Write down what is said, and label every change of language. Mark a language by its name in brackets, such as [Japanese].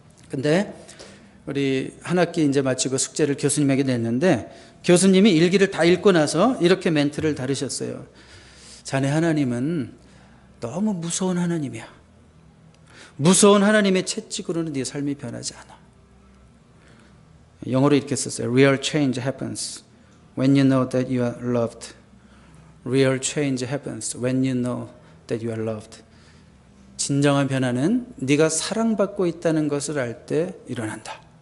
[Korean] 근데 우리 한 학기 이제 마치고 숙제를 교수님에게 냈는데 교수님이 일기를 다 읽고 나서 이렇게 멘트를 다루셨어요. 자네 하나님은 너무 무서운 하나님이야. 무서운 하나님의 채찍으로는 네 삶이 변하지 않아. 영어로 이렇게 썼어요. [English] Real change happens when you know that you are loved. Real change happens when you know that you are loved. [Korean] 진정한 변화는 네가 사랑받고 있다는 것을 알 때 일어난다.